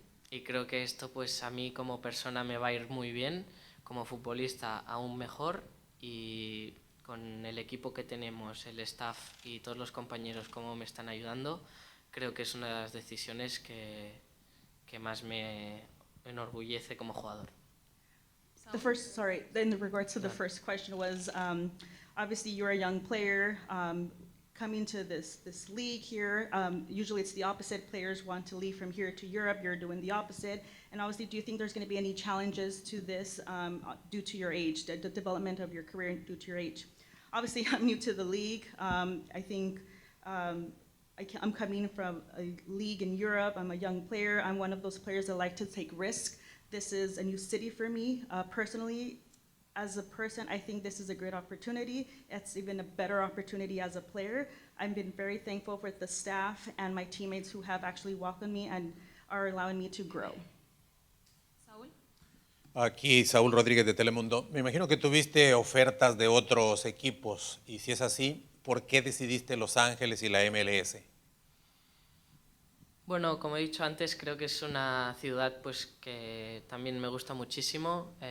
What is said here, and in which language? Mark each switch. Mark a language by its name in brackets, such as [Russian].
[Spanish] Y creo que esto pues a mí como persona me va a ir muy bien, como futbolista aún mejor y con el equipo que tenemos, el staff y todos los compañeros como me están ayudando, creo que es una de las decisiones que más me enorgullece como jugador. [English] In regards to the first question was, obviously you're a young player, coming to this league here. Usually it's the opposite, players want to leave from here to Europe, you're doing the opposite. And obviously, do you think there's gonna be any challenges to this due to your age, the development of your career due to your age? Obviously, I'm new to the league. I think I'm coming from a league in Europe, I'm a young player, I'm one of those players that like to take risks. This is a new city for me. Personally, as a person, I think this is a great opportunity. It's even a better opportunity as a player. I've been very thankful for the staff and my teammates who have actually welcomed me and are allowing me to grow. [Spanish] Saúl. Aquí Saúl Rodríguez de Telemundo. Me imagino que tuviste ofertas de otros equipos y si es así, ¿por qué decidiste Los Ángeles y la MLS? Bueno, como he dicho antes, creo que es una ciudad pues, que también me gusta muchísimo.